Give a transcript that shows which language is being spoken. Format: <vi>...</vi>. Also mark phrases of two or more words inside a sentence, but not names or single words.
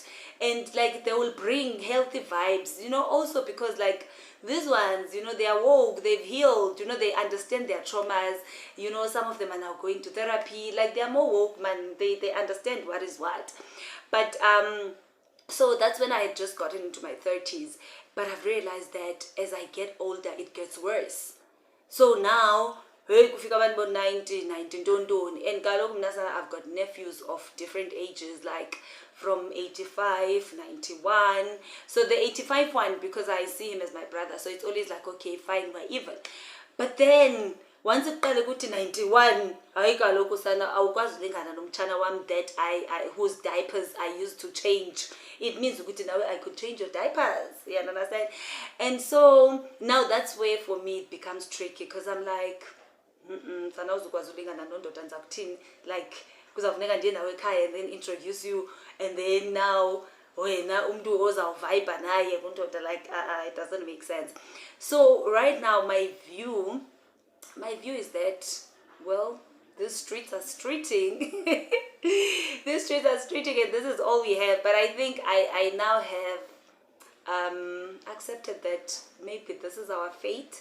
<en>And, like, they will bring healthy vibes, you know, also because, like, these ones, you know, they are woke, they've healed, you know, they understand their traumas, you know, some of them are now going to therapy, like, they are more woke, man, they understand what is what. But, so that's when I had just gotten into my 30s, but I've realized that as I get older, it gets worse. So now, hey,</en> <xh>kufika abantu 19 ntoni,</xh> <en>and</en> <xh>kaloku mna</xh> <en>I've got nephews of different ages, like from 85, 91. So the 85 one, because I see him as my brother, so it's always like, okay, fine, we're even. But then once</en> <xh>iqale ukuthi 91, hayi kaloku sana awukwazi ulingana nomtshana wam</xh> <en>that I whose diapers I used to change. It means ukuthi now I could change your diapers, you understand? And so now that's where for me it becomes tricky, because I'm like,</en> <xh>sana uzukwazi ulingana nondoda ndiza kuthini, like, kuzafuneka ndiye nawe ekhaya</xh> <en>and then introduce you, and then now</en> <xh>wena umntu ozawuvibe naye kundoda,</xh> <en>like, it doesn't make sense. So right now my view is that, well, these streets are streeting. These streets are streeting, and this is all we have. But I think I now have accepted that maybe this is our fate.</en>